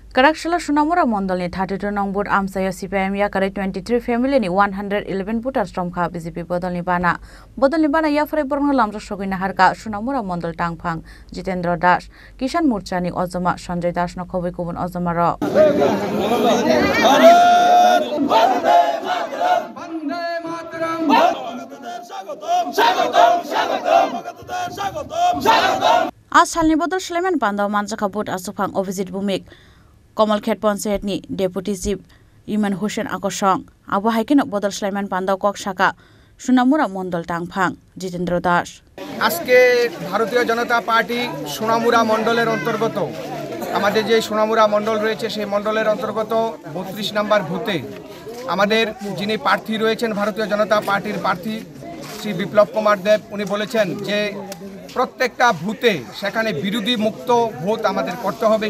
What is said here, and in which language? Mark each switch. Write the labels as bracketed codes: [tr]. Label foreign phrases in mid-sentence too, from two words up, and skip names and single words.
[trp] Karakshila Sunamura Mondolni 32 nong bud amsayo CPM yakare 23 family ni 111 butar stromkha BJP Bodolni Bana yafare borno lamra sogina harka Sunamura Mondol Tangphang Jitendra Das Kishan Morcha ni Ozoma Sanjay Das no khoboi kubun Ozoma ro आज सालनि बदल सुलेमान पान्दाव मानजाखा बुट आसुफां अभिजित भूमिक कमलखेत पञ्चायतनि डेपुटी चिफ इमान हुसेन आकर्षण आबो हाइकेन बदल सुलेमान पान्दाव कक शाखा सुनामुरा मण्डल टांगफां जितेंद्र दास [bn] আজকে ভারতীয় জনতা পার্টি সোনামুড়া মণ্ডলের অন্তর্গত আমাদের যে সোনামুড়া মণ্ডল রয়েছে সেই মণ্ডলের অন্তর্গত 32 নম্বর বুথে আমাদের যিনি প্রার্থী রয়েছেন ভারতীয় জনতা পার্টির প্রার্থী শ্রী বিপ্লব কুমার দেব উনি বলেছেন যে প্রত্যেকটা বুথে সেখানে বিরোধী মুক্ত ভোট আমাদের করতে হবে